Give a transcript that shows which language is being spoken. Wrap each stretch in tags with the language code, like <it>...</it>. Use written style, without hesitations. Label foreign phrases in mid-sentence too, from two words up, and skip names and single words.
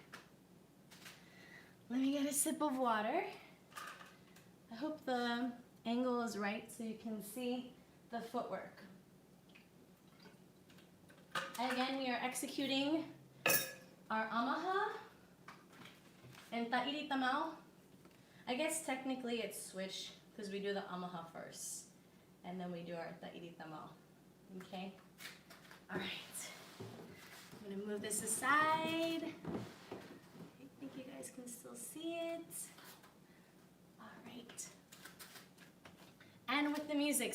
<en>Let me get a sip of water. I hope the angle is right so you can see the footwork. And again, we are executing our amaha and Tahiti tamau. I guess technically it's switch because we do the amaha first and then we do our Tahiti tamau. Okay? All right. I'm gonna move this aside. I think you guys can still see it. All right. And with the music.</en>